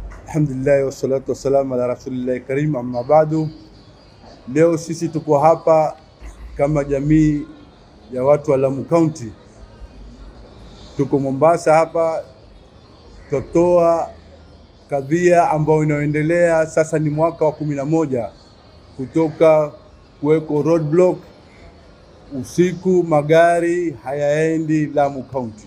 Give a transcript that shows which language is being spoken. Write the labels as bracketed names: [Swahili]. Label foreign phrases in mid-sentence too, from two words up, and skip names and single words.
[Arabic] الحمد لله والصلاة والسلام على رسول الله كريم، أما بعد. [Swahili] Leo sisi tuko hapa kama jamii ya watu wa Lamu County. Tuko Mombasa hapa kutoa kadhia ambayo inaendelea sasa, ni mwaka wa 11 kutoka kuweko roadblock, usiku magari hayaendi Lamu County.